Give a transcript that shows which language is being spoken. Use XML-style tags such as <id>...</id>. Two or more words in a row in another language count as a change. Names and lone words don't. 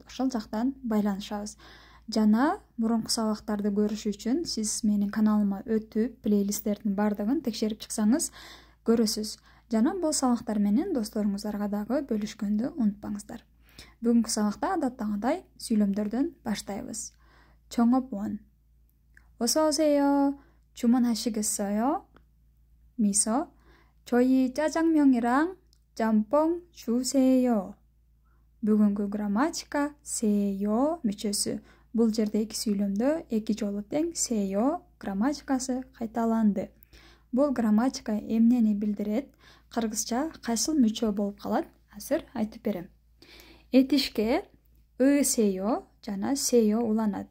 <ky>Ошол жактан байланышабыз. Жана мурунку сабактарды көрүш үчүн сиз менин каналыма өтүп, плейлисттердин бардыгын текшерип чыксаңыз көрөсүз. Жана бул сабактар менен досторуңуздарга дагы бөлүшкөндү унутпаңыздар. Бүгүнкү сабакта адаттагыдай сүйлөмдөрдөн баштайбыз.</ky> <ko>Чоңоп 원. 어서 오세요. 주문하시겠어요? 미소. 저희 짜장면이랑 짬뽕 주세요.</ko> <ky>Бүгүнкү грамматика 세요 мүчөсү. Бул жерде эки сүйлөмдө эки жолу тең 세요 грамматикасы кайталанды. Бул грамматика эмнени билдирет? Кыргызча кайсыл мүчө болуп калат? Азыр айтып берем. Этишке 세요 жана 세요 уланат.</ky>